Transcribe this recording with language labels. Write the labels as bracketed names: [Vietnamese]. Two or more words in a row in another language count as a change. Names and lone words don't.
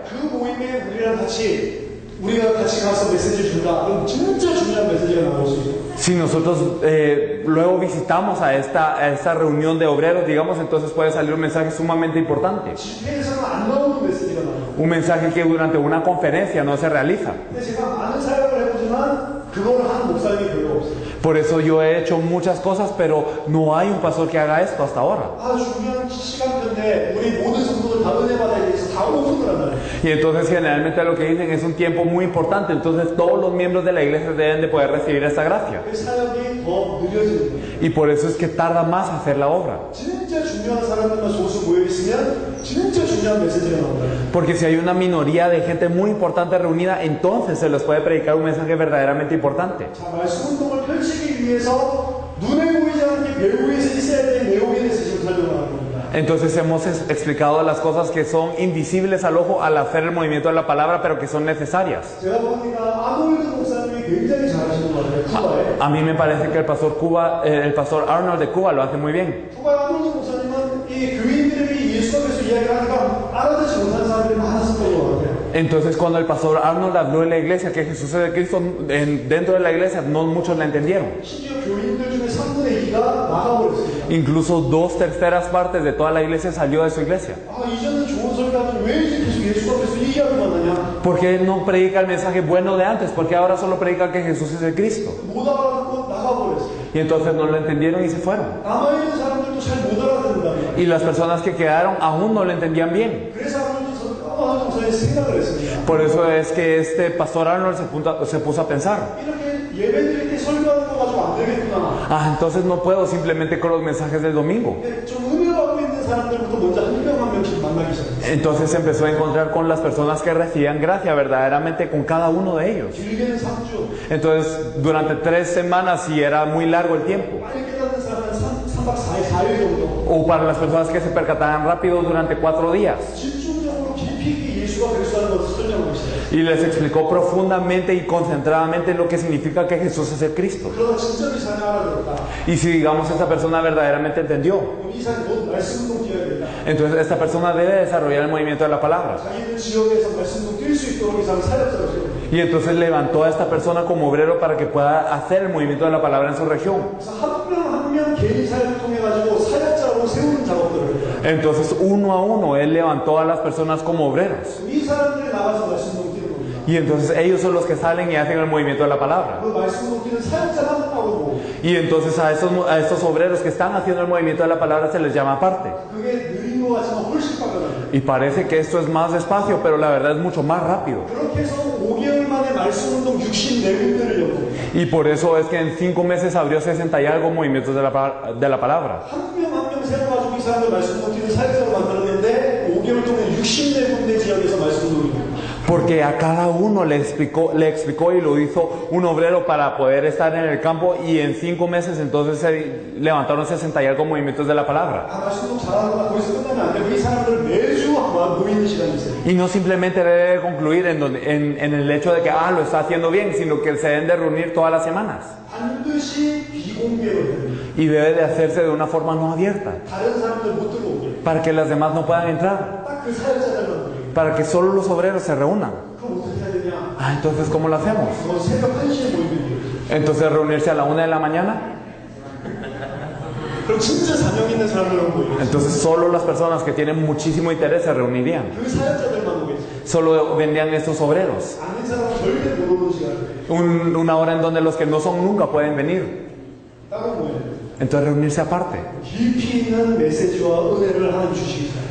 [Korean] 그 모임에 우리가 같이 가서 메시지를 준다. 그럼 진짜 중요한 메시지가 나올 수 있어요. [Spanish] Si nosotros luego visitamos a esta reunión de obreros, digamos, entonces puede salir un mensaje sumamente importante. [Korean] 집회에서는 안 나오는 메시지가 나와요. [Spanish] Un mensaje que durante una conferencia no se realiza. [Korean] 근데 제가 많은 사역을 해보지만 그걸 한 목사님이 별로 없어요. [Spanish] Por eso yo he hecho muchas cosas, pero no hay un pastor que haga esto hasta ahora. [Korean] 중요한 시간표인데 우리 모든 성도들 다 은혜 받아야 돼서 다 오픈을 한다는. [Spanish] Y entonces generalmente lo que dicen es un tiempo muy importante, entonces todos los miembros de la iglesia deben de poder recibir esta gracia. [Korean] 그 사역이 더 느려지는 거예요. [Spanish] Y por eso es que tarda más hacer la obra. [Korean] 진짜 중요한 사람들만 소수 모여 있으면 진짜 중요한 메시지가 나온다. [Spanish] Porque si hay una minoría de gente muy importante reunida, entonces se les puede predicar un mensaje verdaderamente importante. [Korean] 자, 말씀 운동을 펼치기 위해서 눈에 보이지 않게 별 위에서 있어야 될 내용에 대해서 지금 설명하는 겁니다. [Spanish] Entonces hemos explicado las cosas que son invisibles al ojo al hacer el movimiento de la palabra, pero que son necesarias. [Korean] 제가 보니까 아놀드 목사님이 굉장히 잘하시는 것 같아요. 쿠바에. [Spanish] A mí me parece que el pastor Arnold de Cuba lo hace muy bien. [Korean] 쿠바의 아놀드 목사님은 이 교인들에게 예수가 그리스도 이야기를 하니까 알아듣지 못하는 사람들이 많았었던 것 같아요. [Spanish] Entonces cuando el pastor Arnold habló en la iglesia que Jesús es el Cristo, dentro de la iglesia no muchos la entendieron. [Korean] 심지어 교인들 중에 3분의 2가 나가버렸습니다. [Spanish] Incluso 2/3 partes de toda la iglesia salió de su iglesia. [Korean] 이제는 좋은 설교하면 왜 이제 계속 예수가 그리스도 이 이야기만 하냐? [Spanish] ¿Por qué no predica el mensaje bueno de antes? Porque ahora solo predica que Jesús es el Cristo. [Korean] 못 알아듣고 나가버렸어요. [Spanish] Y entonces no lo entendieron y se fueron. [Korean] 남아있는 사람들도 잘 못 알아듣는답니다. [Spanish] Y las personas que quedaron 아ún no lo entendían bien. [Korean] 그래서 아놀드 목사님이 생각을 했습니다. [Spanish] Por eso es que este pastor Arnold se puso a pensar. [Korean] 이렇게 예배드릴 때 설교하는 거 가지고 안 되겠구나. [Spanish] Entonces no puedo simplemente con los mensajes del domingo. [Korean] 좀 은혜받고 있는 사람들부터 먼저 한 명 한 명씩 만나기 시작했어요. [Spanish] Entonces se empezó a encontrar con las personas que recibían gracia verdaderamente con cada uno de ellos. [Korean] 길게는 3주, [Spanish] Entonces durante 3 semanas, y era muy largo el tiempo. [Korean] 빨리 깨닫는 사람은 3박 4일 정도. [Spanish] O para las personas que se percataban rápido durante 4 días. [Korean] 집중적으로 깊이 있게 예수가 그리스도라는 것을 설명하고 있어요. [Spanish] Y les explicó profundamente y concentradamente lo que significa que Jesús es el Cristo. [Korean] 그러다 진짜 이 사람이 알아들었다. [Spanish] Y si digamos esta persona verdaderamente entendió, [Korean] 그럼 이 사람이 곧 말씀 운동 뛰어야 된다. [Spanish] entonces esta persona debe desarrollar el movimiento de la palabra. [Korean] 자기들 지역에서 말씀 운동 뛸 수 있도록 이 사람 사역자로 세워요. [Spanish] Y entonces levantó a esta persona como obrero para que pueda hacer el movimiento de la palabra en su región. [Korean] 그래서 한 명 한 명 개인 사역을 통해 가지고 사역자로 세우는 작업들을 했다. [Spanish] Entonces uno a uno él levantó a las personas como obreros. [Korean] 이 사람들이 나가서 말씀 운동 뛰는 겁니다. [Spanish] Y entonces ellos son los que salen y hacen el movimiento de la palabra. [Korean] 그 말씀 운동 뛰는 사역자만 하고 [Spanish] Y entonces a estos obreros que están haciendo el movimiento de la palabra se les llama aparte. [Korean] 그게 느린 것 같지만 훨씬 빠르다. [Spanish] Y parece que esto es más despacio, pero la verdad es mucho más rápido. [Korean] 그렇게 해서 5개월 만에 말씀 운동 64군데를 였고 [Spanish] Y por eso es que en 5 meses abrió 60 y algo movimientos de la palabra. [Korean] 한 명 한 명 세워가지고 이 사람들 말씀 운동 뛰는 사역자로 만들었는데 5개월 동안 64군데 지역에서 말씀 운동이 돼요. [Spanish] Porque a cada uno le explicó y lo hizo un obrero para poder estar en el campo, y en 5 meses entonces se levantaron 60 y algo movimientos de la palabra. [Korean] 말씀 운동 잘하는구나. 거기서 끝나면 안 되고 이 사람들 매주 모이는 시간이 있어요. [Spanish] Y no simplemente debe concluir en el hecho de que lo está haciendo bien, sino que se deben de reunir todas las semanas. [Korean] 반드시 비공개로 해야 돼요. [Spanish] Y debe de hacerse de una forma no abierta, [Korean] 다른 사람들 못 들어오게. [Spanish] para que las demás no puedan entrar, [Korean] 딱 그 사역자들만 들어오게. [Spanish] para que solo los obreros se reúnan. [Korean] 그럼 어떻게 해야 되냐? [Spanish] Entonces ¿cómo lo hacemos? [Korean] 너 새벽 1시에 모이면 돼요. [Spanish] Entonces reunirse a la 1 de la mañana. [Korean] 그럼 진짜 사명 있는 사람들만 모이겠어요. [Spanish] Entonces solo las personas que tienen muchísimo interés se reunirían. [Korean] 그 사역자들만 오겠어요. [Spanish] Solo vendrían estos obreros. [Korean] 아는 사람은 절대 못 오는 시간이에요. [Spanish] Una hora en donde los que no son nunca pueden venir. [Korean] 따로 모여야 돼요. [Spanish] Entonces reunirse aparte. [Korean] 깊이 있는 메시지와 은혜를 하나님 주시기 바랍니다.